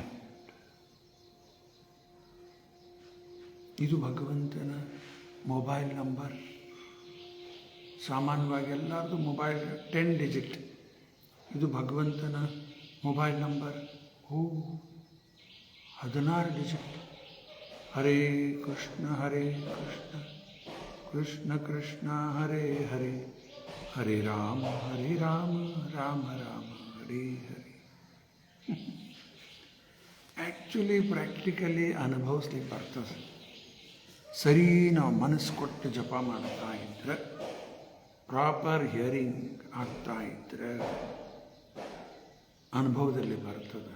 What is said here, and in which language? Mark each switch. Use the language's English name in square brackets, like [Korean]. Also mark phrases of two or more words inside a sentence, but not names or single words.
[Kannada] ಇದು ಭಗವಂತನ [English] mobile number. [Kannada] ಸಾಮಾನ್ಯವಾಗಿ ಎಲ್ಲರದು ಮೊಬೈಲ್ 10 ಡಿಜಿಟ್. ಇದು ಭಗವಂತನ [English] mobile number [Kannada] 16 ಡಿಜಿಟ್. [Sanskrit] ಹರೇ ಕೃಷ್ಣ ಕೃಷ್ಣ ಕೃಷ್ಣ ಹರೇ ಹರೇ, ಹರೇ ರಾಮ ರಾಮ ರಾಮ ಹರೇ ಹರೇ. [English] actually practically [Kannada] ಅನುಭವಿಸ್ಲಿಕ್ಕೆ ಬರ್ತದೆ. ಸರಿ ನಾವು ಮನಸ್ಸು ಕೊಟ್ಟು ಜಪ ಮಾಡ್ತಾ ಇದ್ರೆ, [English] proper hearing [Kannada] ಆಗ್ತಾ ಇದ್ರೆ ಅನುಭವದಲ್ಲಿ ಬರ್ತದೆ.